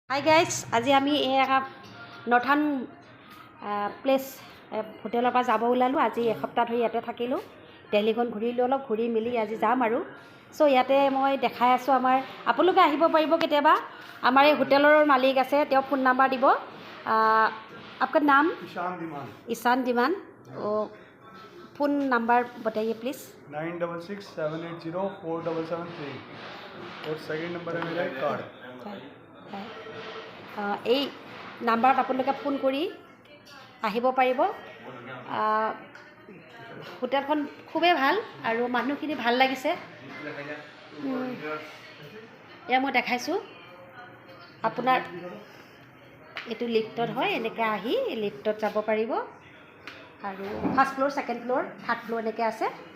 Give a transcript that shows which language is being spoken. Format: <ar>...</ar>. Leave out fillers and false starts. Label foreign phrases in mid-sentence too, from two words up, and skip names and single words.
<en>hi guys,</en> <as>আজি আমি নৰ্থাৰ্ণ প্লেচ হোটেলৰ পৰা যাব ওলালোঁ। আজি এসপ্তাহ ধৰি ইয়াতে থাকিলোঁ, দিল্লীখন ঘূৰিলোঁ, অলপ ঘূৰি মেলি আজি যাম আৰু। চ' ইয়াতে মই দেখাই আছোঁ আমাৰ, আপোনালোকে আহিব পাৰিব কেতিয়াবা। আমাৰ এই হোটেলৰ মালিক আছে, তেওঁ ফোন নাম্বাৰ দিব।</as> <hi>आपका नाम? ईशान दीमान। फ़ोन नंबर बताइए प्लीज़। 9667804773 और</hi> <en>second number</en> <hi>है मेरा कार्ड।</hi> <as>এই নাম্বাৰত আপোনালোকে ফোন কৰি আহিব পাৰিব। হোটেলখন খুবেই ভাল আৰু মানুহখিনি ভাল লাগিছে। এয়া মই দেখাইছোঁ আপোনাৰ, এইটো লিফ্টত হয়, এনেকৈ আহি লিফ্টত যাব পাৰিব আৰু</as> <en>first floor, second floor, third floor</en> <as>এনেকৈ আছে।</as>